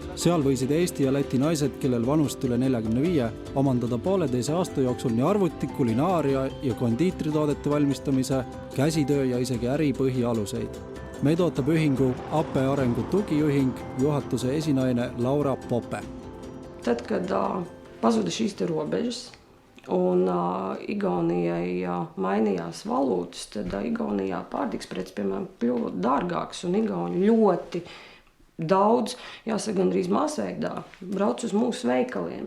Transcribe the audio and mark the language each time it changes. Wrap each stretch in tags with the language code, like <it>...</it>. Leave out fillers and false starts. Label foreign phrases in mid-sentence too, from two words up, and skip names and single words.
<et>Seal võisid Eesti ja Läti naised, kellel vanust üle 45, omandada pooleteise aasta jooksul nii arvuti, kulinaaria ja kondiitritoodete valmistamise, käsitöö ja isegi äri põhialuseid. Meid ootab ühingu Ape arengu tugijuhing, juhatuse esinaine Laura Pope.</et> <lv>Tad, kad pazuda šīs te robežas un Igaunijai mainījās valūtas, tad Igaunijā pārtiks preces, piemēram, kļuva dārgāks un igauņi ļoti daudz, jāsaka, gandrīz masveidā, brauc uz mūsu veikaliem.</lv>